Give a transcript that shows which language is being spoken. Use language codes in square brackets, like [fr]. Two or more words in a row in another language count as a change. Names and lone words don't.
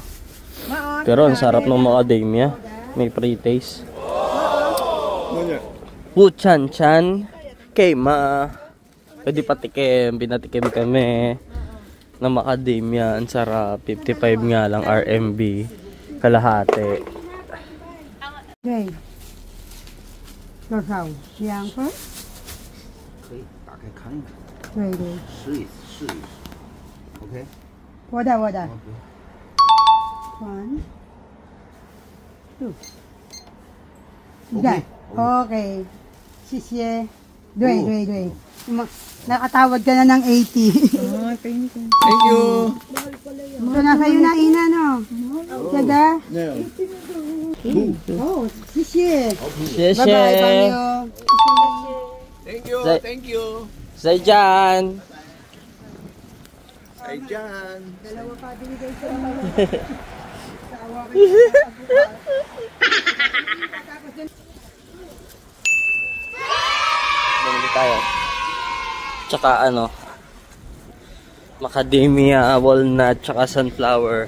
[tl] Pero ang sarap ng macadamia. May pre-taste. Wuchan chan. Keima. Pwede patikim. Binatikim kami ng macadamia. Ang sarap. 55 nga lang RMB. Kalahati. [zh] Okay. 多少？2份？可以打开看一看，对对。试一试。OK。我的。 [en] One, two. Okay. Okay. 谢谢。 [tl] 对。Nakatawad ka na ng 80. [en] Thank you。 [tl] So, nasa iyo na, Ina, no? Sada? [zh] Oh, 谢谢。谢 Bye-bye, 谢。 Panyo. [en] Thank you。 [zh] Zai- [en] Thank you。 [zh] 再见。再见。 [tl] Dalawa pa binigay sa mga. Sawa ka. Tapos dun. Bumili tayo. Tsaka macadamia, walnut, tsaka sunflower.